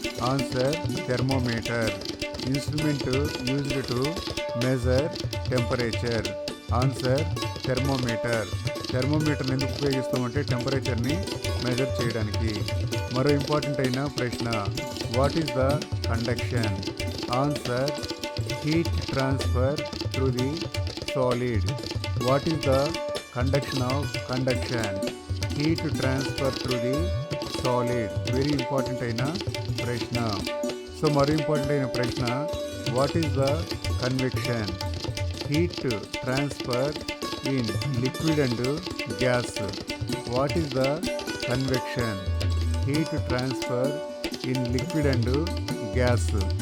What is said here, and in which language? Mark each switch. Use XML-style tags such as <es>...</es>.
<en>Answer thermometer. Instrument used to measure temperature. Answer thermometer.</en> <te>థెర్మోమీటర్ని ఎందుకు ఉపయోగిస్తామంటే టెంపరేచర్ని measure చేయడానికి. మరో important అయిన ప్రశ్న,</te> <en>What is the conduction? Answer heat transfer through the solid. What is the conduction of conduction? Heat transfer through the solid. Very important</en> <te>అయిన ప్రశ్న. So మరో important అయిన ప్రశ్న,</te> <en>What is the convection? Heat transfer in liquid and gas. What is the convection? Heat transfer in liquid and gas.</en>